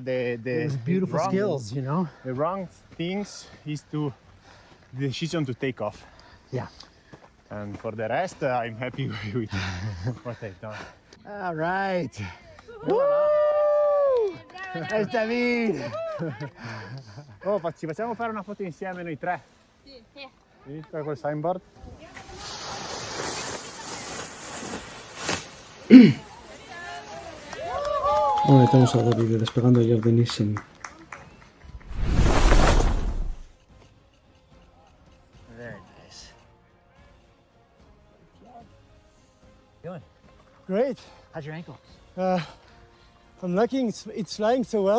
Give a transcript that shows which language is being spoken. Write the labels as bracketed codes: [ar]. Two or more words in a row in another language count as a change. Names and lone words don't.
[en] it was beautiful wrong- skills, you know. The wrong things is the decision to take off. Yeah. And for the rest, I'm happy with what I've done. All right. Woo! Nice, David. [it] Oh, ci facciamo fare una foto insieme noi 3? Sì. Sì, per quel signboard. [es] Ahora tenemos a David despegando a Jordan Nielsen. [en] Very nice. Doing? Great. How's your ankle? I'm lucky it's flying so well.